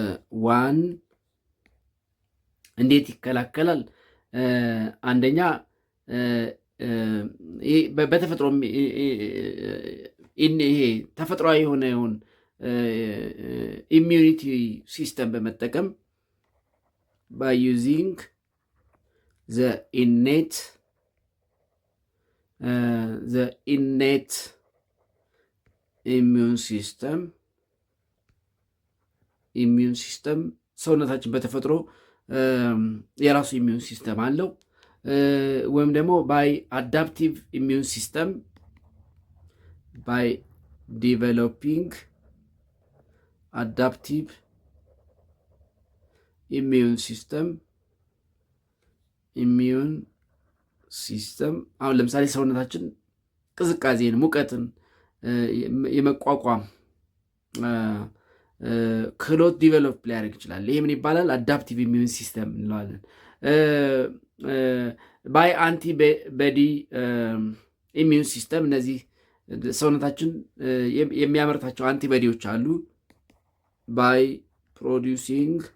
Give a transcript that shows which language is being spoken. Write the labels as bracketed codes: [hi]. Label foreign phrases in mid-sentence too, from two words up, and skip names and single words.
[am] ዋን እንዴት ይከላከላል? አንደኛ በተፈጥሮ ይሄ ተፈጥሯዊ የሆነውን [en] immunity system [am] በመጠቀም [en] by using the innate immune system [am] ሰውነታችን በተፈጥሮ የራሱ [en] immune system [am] አለው። ወይም ደግሞ [en] by adaptive immune system by developing adaptive immune system [am] አሁን ለምሳሌ ሰውነታችን ቅዝቃዜን፣ ሙቀትን የመቋቋም ክህሎት ዲቨሎፕ ሊያደርግ ይችላል። ይህ ምን ይባላል? [en] adaptive immune system [am] እንለዋለን። [en] by antibody immune system፣ [am] እነዚህ ሰውነታችን የሚያመርታቸው አንቲቦዲዎች አሉ። [en] by producing